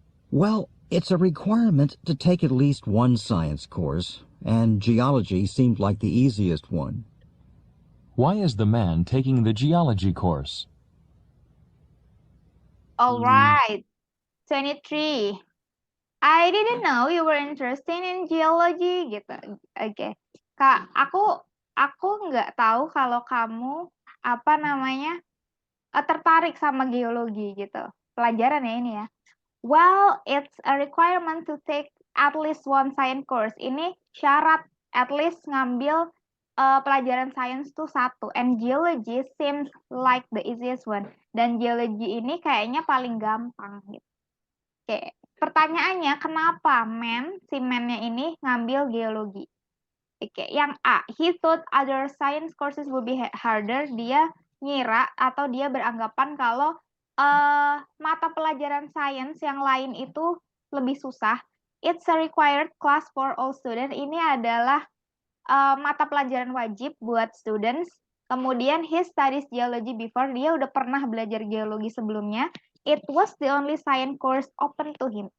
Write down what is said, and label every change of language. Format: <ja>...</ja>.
<en>Well, it's a requirement to take at least one science course, and geology seemed like the easiest one. Why is the man taking the geology course? All right. 23. I didn't know you were interested in geology gitu.</en> <id>Oke. Kak, aku nggak tahu kalau kamu tertarik sama geologi gitu. Pelajaran ya ini ya.</id> <en>Well, it's a requirement to take at least one science course.</en> <id>Ini syarat</id> <en>at least</en> <id>ngambil pelajaran sains tuh satu.</id> <en>And geology seems like the easiest one.</en> <id>Dan geologi ini kayaknya paling gampang gitu. Oke, pertanyaannya kenapa si man-nya ini ngambil geologi? Oke, yang A,</id> <en>he thought other science courses would be harder.</en> <id>Dia ngira atau dia beranggapan kalau mata pelajaran sains yang lain itu lebih susah.</id> <en>It's a required class for all students.</en> <id>Ini adalah mata pelajaran wajib buat students. Kemudian</id> <en>he studies geology before.</en> <id>Dia udah pernah belajar geologi sebelumnya.</id> <en>It was the only science course open to him.</en>